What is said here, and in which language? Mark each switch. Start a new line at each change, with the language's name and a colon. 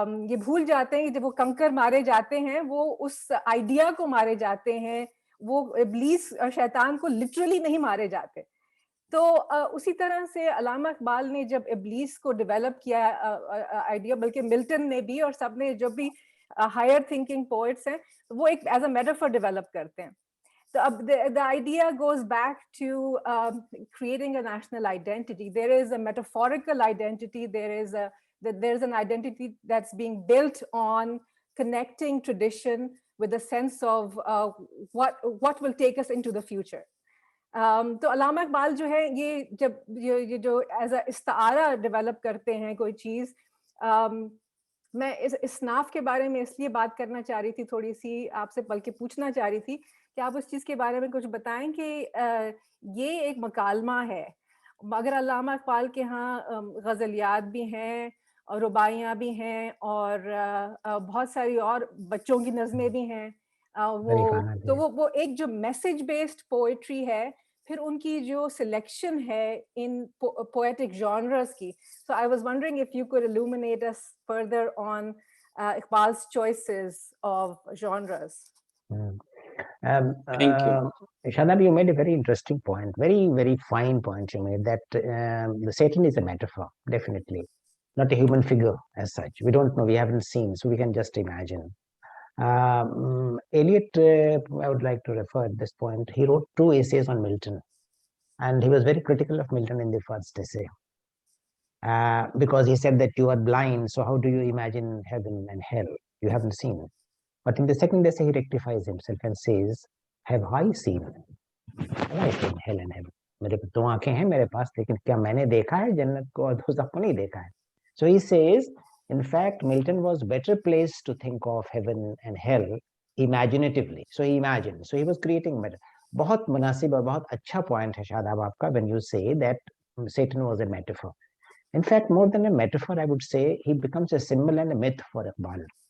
Hindi: ये भूल जाते हैं कि जब वो कंकर मारे जाते हैं वो उस आइडिया को मारे जाते हैं, वो इब्लीस और शैतान को लिटरली नहीं मारे जाते। तो उसी तरह से अल्लामा इकबाल ने जब इब्लीस को डेवलप किया आइडिया, बल्कि मिल्टन ने भी और सब ने, जो भी हायर थिंकिंग पोएट्स हैं, वो एक एज अ मेटाफर डेवलप करते हैं।
English: So the idea goes back to creating a national identity. There is a metaphorical identity. There's an identity that's being built on connecting tradition with a sense of what will take us into the future.
Hindi: तो अल्लामा इकबाल जो है ये जब ये जो as a इस्तारा develop करते हैं कोई चीज, मैं इस इसनाफ के बारे में इसलिए बात करना चाह रही थी, थोड़ी सी आपसे बल्कि पूछना चाह रही थी कि आप उस चीज़ के बारे में कुछ बताएं कि ये एक मकालमा है, मगर अल्लामा इकबाल के यहाँ गज़लियात भी हैं और रुबाइयाँ भी हैं और बहुत सारी और बच्चों की नज़में भी हैं। वो एक जो मैसेज बेस्ड पोएट्री है, फिर उनकी जो सिलेक्शन है इन पोएटिक जॉनर्स की।
English: So I was wondering if you could illuminate us further on Iqbal's choices of genres. Thank you. Shadab, you made a very interesting point, very, very fine point you made, that Satan is a metaphor, definitely. not a human figure as such. We don't know, we haven't seen, so we can just imagine. Eliot, I would like to refer at this point, he wrote 2 essays on Milton, and he was very critical of Milton in the first essay. Because he said that you are blind, so how do you imagine heaven and hell? You haven't seen. But in the second essay, he rectifies himself and says, have I seen? Have I seen hell and heaven?
Hindi: मेरे को 2 आंखें हैं मेरे पास, लेकिन क्या मैंने देखा है जन्नत को और दोज़ख को नहीं देखा है?
English: So he says, in fact, Milton was better placed to think of heaven and hell imaginatively. So he imagined. So he was creating matter.
Hindi: बहुत मुनासिब और बहुत अच्छा point है शादाब आपका
English: when you say that Satan was a metaphor. In fact, more than a metaphor, I would say he becomes a symbol and a myth for Iqbal.